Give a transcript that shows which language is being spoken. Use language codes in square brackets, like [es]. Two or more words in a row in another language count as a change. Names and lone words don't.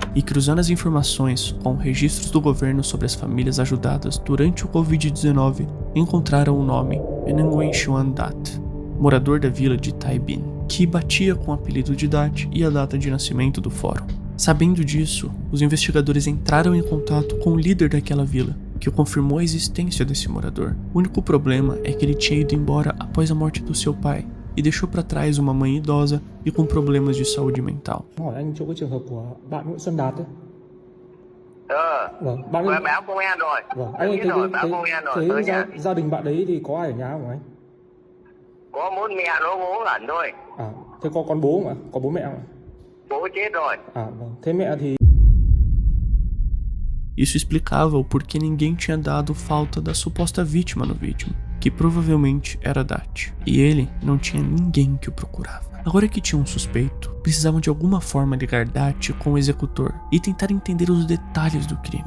[pt] E cruzando as informações com registros do governo sobre as famílias ajudadas durante o Covid-19, encontraram o nome Nguyen Xuan Dat, morador da vila de Tai Binh, que batia com o apelido de Dat e a data de nascimento do fórum. Sabendo disso, os investigadores entraram em contato com o líder daquela vila, que confirmou a existência desse morador. O único problema é que ele tinha ido embora após a morte do seu pai e deixou para trás uma mãe idosa e com problemas de saúde mental. [vi] Hỏi anh chỗ cái trường hợp của bạn Nguyễn Xuân Đạt đấy. Vâng, bạn Tôi báo công an rồi. Vâng, anh Biết rồi, báo công an rồi. thấy Tới nhà. gia đình bạn đấy thì có ai ở nhà không anh? Có mỗi mẹ nó bố ẩn thôi. À, thế có con bố không ạ? Có bố mẹ không ạ? Bố chết rồi. À, vâng. Thế mẹ thì [pt] Isso explicava o porquê ninguém tinha dado falta da suposta vítima no vídeo, que provavelmente era Dat, e ele não tinha ninguém que o procurava. Agora que tinha um suspeito, precisavam de alguma forma ligar Dat com o executor e tentar entender os detalhes do crime.